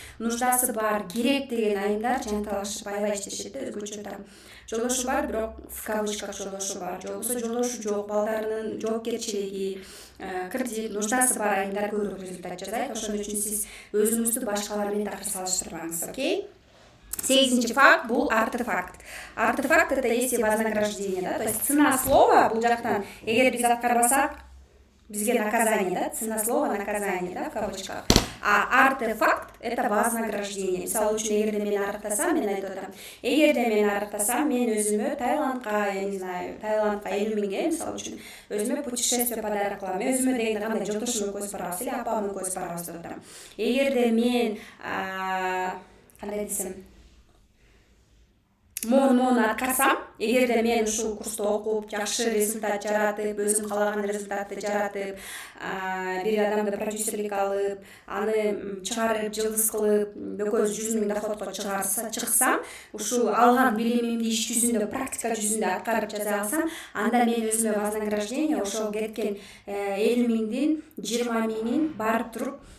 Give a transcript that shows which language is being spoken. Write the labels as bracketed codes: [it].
[ky] Нуждасы бар, керек деген айымдар жанталашып аябай иштешет да, өзгөчө там. Жолдошу бар, бирок [ru] в кавычках [ky] жолдошу бар. Жолдосу жолдошу жок, балдарынын жоопкерчилиги, кредит, нуждасы бар айымдар көбүрөөк результат жасайт. Ошон үчүн сиз өзүңүздү башкалар менен такыр салыштырбаңыз, окей? 8-чи факт бул артефакт. [ru] Артефакт это есть вознаграждение, да? То есть цена слова [ky] бул жактан эгер биз аткарбасак, бизге [ru] наказание, да, цена слова наказание, да, в кавычках. А артефакт это вознаграждение. [ky] Мисалы үчүн эгерде мен арыктасам, мен айтып атам, эгерде мен арыктасам, мен өзүмө Таиландка, [ru] я не знаю, [ky] Таиландка 50 миңге, мисалы үчүн өзүмө [ru] путешествие [ky] подарок кылам. Өзүмө дегенде кандай жолдошум экөөбүз барабыз [ru] или [ky] апам экөөбүз барабыз деп атам. Эгерде мен кандай десем, мону аткарсам, эгерде мен ушул курсту окуп, жакшы результат жаратып, өзүм каалаган результатты жаратып, бир адамды продюсерлик алып, аны чыгарып, жылдыз кылып, экөөбүз 100 миң доходко чыксам, ушул алган билимимди иш жүзүндө, практика жүзүндө аткарып жасай алсам, анда мен өзүмө вознаграждение ошол кеткен 50 миңдин 20 миңин барып туруп